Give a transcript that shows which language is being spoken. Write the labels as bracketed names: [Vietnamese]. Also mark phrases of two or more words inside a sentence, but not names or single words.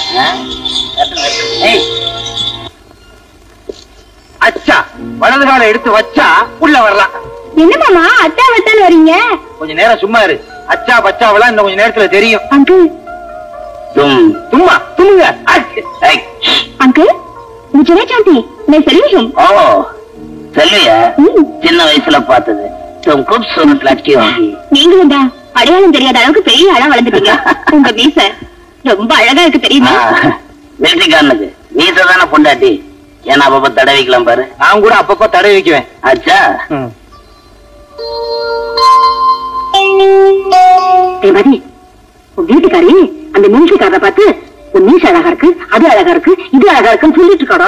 [Tamil] அச்சா, வலது கால எடுத்து வச்சா உள்ள வரலாம். என்ன மாமா அத்தா வட்டான்னு வரீங்க? கொஞ்ச நேரம் சும்மா இரு. அச்சா பச்சாவெல்லாம் இந்த கொஞ்ச நேரத்துல தெரியும். அங்கிள், சும்மா தும்முங்க. [Hindi] अंकल मुझे नहीं जानती, मैं सेल्वी हूँ। [Tamil] ஓ, செல்வியா? சின்ன வயசுல பார்த்தது. [Hindi] तुम खूबसूरत लड़की होगी. [Tamil] நீங்களும் தான் அடையாளம் தெரியாத அளவுக்கு பெரிய ஆளா வளர்ந்துட்டீங்க. உங்க மீசை ரொம்ப அழகா இருக்கு தெரியுமா? மிலிட்டரிக்காரனுக்கு மீசை தானே பொண்டாட்டி. ஏன்னா அப்பப்ப தடவிக்கலாம் பாரு. நான் கூட அப்பப்ப தடவி வைக்குவேன். அச்சா, மதி, உன் வீட்டுக்காரி அந்த மிலிட்டரிக்காரரை பார்த்து உன் மீசை அழகா இருக்கு, அது அழகா இருக்கு, இது அழகா இருக்குன்னு சொல்லிட்டு இருக்காடா.